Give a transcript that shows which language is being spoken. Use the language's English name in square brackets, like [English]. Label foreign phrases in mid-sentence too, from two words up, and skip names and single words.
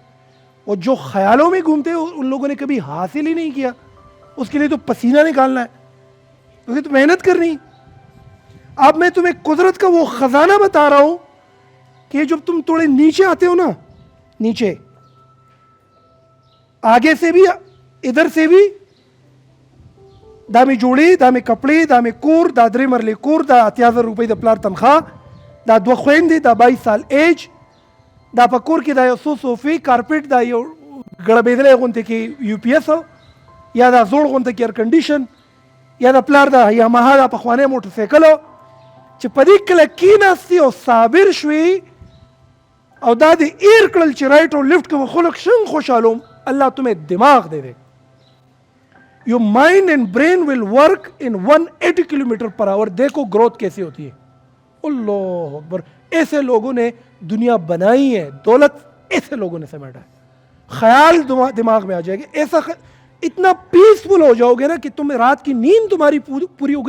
[Urdu] اور جو خیالوں میں گھومتے ہیں ان لوگوں نے کبھی حاصل ہی نہیں کیا, اس کے لیے تو پسینہ نکالنا ہے, اسے تو محنت کرنی. اب میں تمہیں قدرت کا وہ خزانہ بتا رہا ہوں کہ جب تم تھوڑے نیچے آتے ہو نا, نیچے آگے سے بھی ادھر سے بھی, [Pashto] دا می جوڑی, دا می کپڑی, دا می کور, دا درې مرلې کور, دا 80,000 روپۍ د پلار تنخواه, دا 2 خويندې, دا 22 سال ایج, دا په کور کې دا یو څو صوفې کارپېټ, دا یو ګړبېدلی غونته کې یو پی ایس, یا دا زوړ غونته کې [English] air condition, [Pashto] یا د پلار دا یاماها دا پخوانی موټر سایکل, چې په دې کله کېناستې او صابر شوې او دا دې ایر کړل چې رائټ او لیفټ کې خلق څنګه خوشحالوم, [Urdu] الله تمہیں دماغ دے دے. [English] Your mind and brain will work in 180 kilometer per hour. [Urdu] دیکھو گروتھ کیسے ہوتی ہے. اللہ اکبر, ایسے لوگوں نے دنیا بنائی ہے, دولت ایسے لوگوں نے سمیٹا ہے. خیال دماغ میں آ جائے گا, ایسا اتنا پیسفل ہو جاؤ گے نا کہ تم رات کی نیند تمہاری پوری ہو گئی.